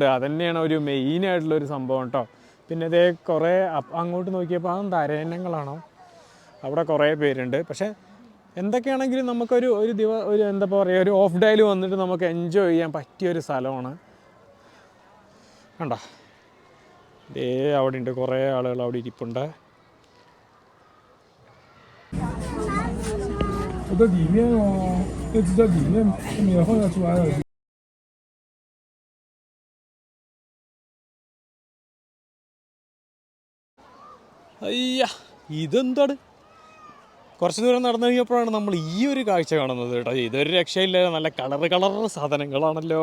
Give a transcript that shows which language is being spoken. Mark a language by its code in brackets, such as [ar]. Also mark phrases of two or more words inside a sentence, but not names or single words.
[ml] അതുതന്നെയാണ് ഒരു മെയിനായിട്ടുള്ളൊരു സംഭവം കേട്ടോ. പിന്നെ ഇതേ കുറേ അങ്ങോട്ട് നോക്കിയപ്പോൾ അതെന്താ അരയന്നങ്ങളാണോ, അവിടെ കുറേ പേരുണ്ട്. പക്ഷേ എന്തൊക്കെയാണെങ്കിലും നമുക്കൊരു ഒരു എന്താ പറയുക, ഒരു [en] off dayയിൽ [ml] വന്നിട്ട് നമുക്ക് എൻജോയ് ചെയ്യാൻ പറ്റിയൊരു സ്ഥലമാണ്. കണ്ടോ, ഇതേ അവിടെ ഉണ്ട് കുറേ ആളുകൾ അവിടെ ഇരിപ്പുണ്ട്. [zh] 我在里面哦，一直在里面，后面放下出来了。 [ml] അയ്യ, ഇതെന്താണ്? കുറച്ച് ദൂരം നടന്നു കഴിഞ്ഞപ്പോഴാണ് നമ്മൾ ഈ ഒരു കാഴ്ച കാണുന്നത് കേട്ടോ. ഇതൊരു രക്ഷയില്ല, നല്ല കളർ സാധനങ്ങളാണല്ലോ.